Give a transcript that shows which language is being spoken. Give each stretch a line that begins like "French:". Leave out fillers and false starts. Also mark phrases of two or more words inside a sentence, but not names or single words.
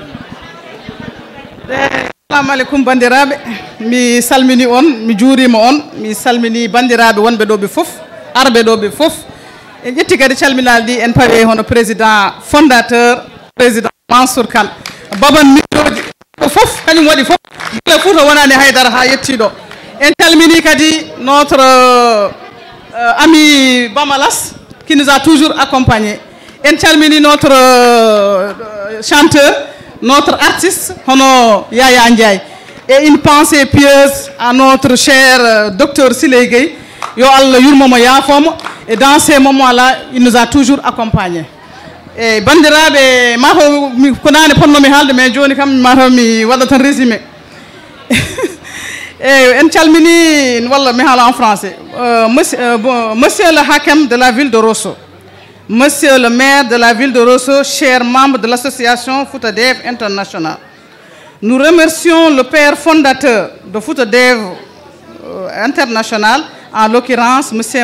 Fula: Assalamu alaikum bandiraɓe, mi salmini on, mi juurima on, mi salmini bandiraɓe wonɓe ɗo ɓe fof, arɓe ɗo ɓe fof. En ƴetti kadi calminal ɗi en pawi hono
French: président fondateur président
Fula: Mansour Kane, baban mijoji ko fof kañum waɗi fof gila Fouta wonani haydara ha yettiɗo. En calmini
French: kadi notre ami Bamalas qui nous a toujours accompagnés.
Fula: En calmini
French: notre chanteur, notre artiste,
Fula: Hono Yaya Ndiaye.
French: Et une pensée pieuse à notre cher docteur Siley Gueye.
Fula: Yo Allah yurmomo yafomo.
French: Et dans ces moments-là, il nous a toujours accompagnés.
Fula: Et bandiraɓe mato ko nane ponnomi haalde mais joni kam mato mi waɗa tan résumé. Et en calmini walla mi haala
French: en français. Monsieur le Hakem de la ville de Rosso, Monsieur le maire de la ville de Rosso, chers membres de l'association Fouta Dev International, nous remercions le père fondateur de Fouta Dev International, en l'occurrence M.